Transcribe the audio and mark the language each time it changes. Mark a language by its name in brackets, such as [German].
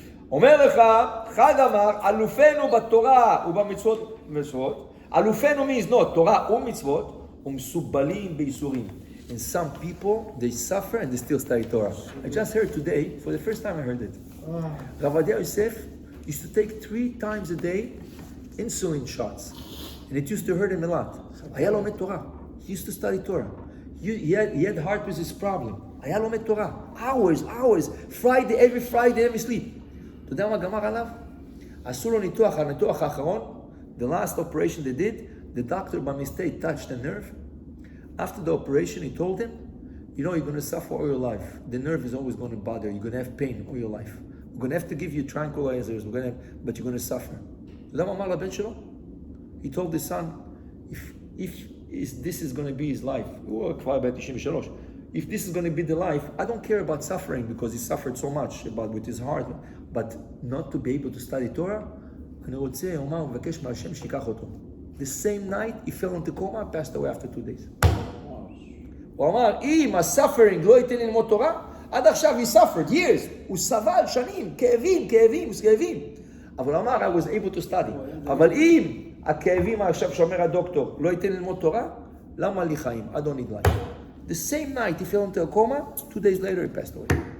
[Hebrew] אומר לך, חג אמר, אלופינו בתורה ובמצוות, אלופינו means not, תורה ומצוות, ומסובלים בייסורים. [English] And some people, they suffer and they still study Torah. I just heard today, for the first time I heard it. Rav Ovadia Yosef used to take 3 times a day insulin shots. And it used to hurt him a lot. [Hebrew] היה לומד תורה. [English] He used to study Torah. He had heart disease problem. [Hebrew] היה לומד תורה. [English] Hours. Friday, every Friday, every sleep. [Hebrew] אתה יודע מה גמר עליו? עשו לו ניתוח, הניתוח האחרון, [English] the last operation they did, the doctor by mistake touched the nerve. After the operation, he told him, you know, you're going to suffer all your life. The nerve is always going to bother you. You're going to have pain all your life. We're going to have to give you tranquilizers, but you're going to suffer. [Hebrew] אתה יודע מה אמר לבן שלו? [English] He told his son, if this is going to be his life, if this is going to be the life, I don't care about suffering because he suffered so much with his heart, but not to be able to study Torah, [Hebrew] אני רוצה, הוא אמר, מבקש מהשם שיקח אותו. [English] The same night, he fell into coma, passed away after 2 days. [Hebrew] הוא אמר, אם ה-suffering לא ייתן ללמוד תורה, עד עכשיו [English] he suffered years, [Hebrew] הוא סבל שנים, כאבים, אבל הוא אמר, [English] I was able to study. [Hebrew] אבל אם הכאבים עכשיו שאומר הדוקטור לא ייתן ללמוד תורה, למה לי חיים? [English] I don't need life. The same night he fell into a coma, 2 days later he passed away.